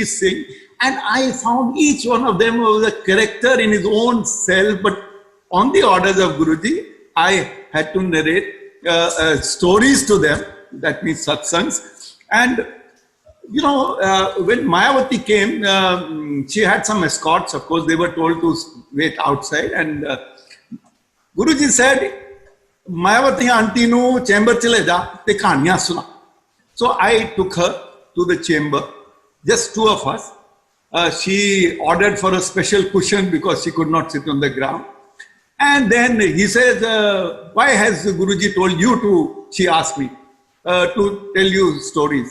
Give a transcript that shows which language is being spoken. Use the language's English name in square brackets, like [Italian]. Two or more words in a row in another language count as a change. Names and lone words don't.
[English] Singh, and I found each one of them was a character in his own self, but on the orders of Guruji, I had to narrate stories to them, that means satsangs. And, you know, when Mayavati came, she had some escorts. Of course, they were told to wait outside. And Guruji said, [Punjabi] ਮਾਇਆਵਤੀ ਆਂਟੀ ਨੂੰ ਚੈਂਬਰ ਚਲੇ ਜਾ, ਤੇ ਕਹਾਣੀਆਂ ਸੁਣਾ. [English] So I took her to the chamber, just two of us. She ordered for a special cushion because she could not sit on the ground. And then he says, why has Guruji told you to, she asked me, to tell you stories.